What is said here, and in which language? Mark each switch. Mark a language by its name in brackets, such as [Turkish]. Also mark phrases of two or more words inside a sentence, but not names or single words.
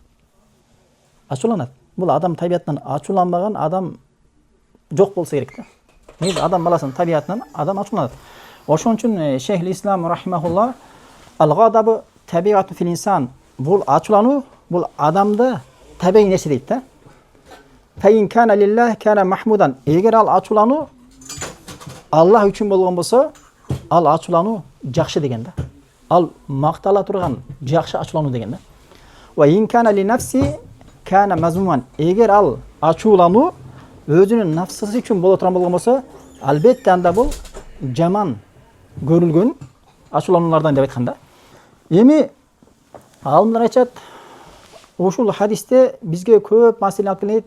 [Kyrgyz] Бул адам табиятынан ачууланбаган адам жок болсо керек да. Негизи адам баласынын табиятынан адам ачууланат. Ошон үчүн Шейх Ислам рахимахулла [Arabic] الغضب طبيعة في الإنسان, [Kyrgyz] бул ачуулануу бул адамда табигый нерсе дейт да. [Arabic] فإن كان لله كان محمودا. [Kyrgyz] Эгер ал ачуулануу Аллах үчүн болгон болсо, ал ачуулануу жакшы деген да. Ал мактала турган жакшы ачуулануу деген да. [Arabic] وإن كان لنفسه كان مذموما. [Kyrgyz] Эгер ал ачуулануу өзүнүн нафсысы үчүн боло турган болгон болсо, албетте анда бул жаман көрүлгөн ачуулануулардан деп айткан да. Эми алымдар айтат, ушул хадисте бизге көп маселе алып келет.